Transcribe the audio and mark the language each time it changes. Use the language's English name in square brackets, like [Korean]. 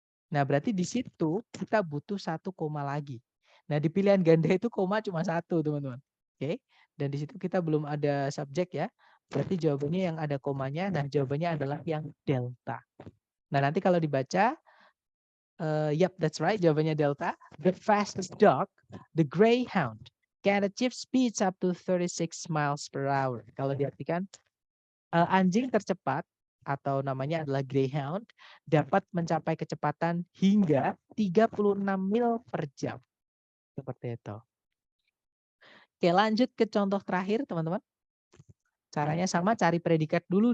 [Indonesian] Nah, berarti di situ kita butuh satu koma lagi. Nah, di pilihan ganda itu koma cuma satu, teman-teman. Oke, dan di situ kita belum ada subjek ya. Berarti jawabannya yang ada komanya. Nah, jawabannya adalah yang delta. Nah, nanti kalau dibaca, [English] yep, that's right, [Indonesian] jawabannya delta. [English] The fastest dog, the greyhound, can achieve speeds up to 36 miles per hour. [Indonesian] Kalau diartikan, anjing tercepat atau namanya adalah greyhound dapat mencapai kecepatan hingga 36 mil per jam. Seperti itu. Oke, lanjut ke contoh terakhir, teman-teman. Caranya sama, cari predikat dulu.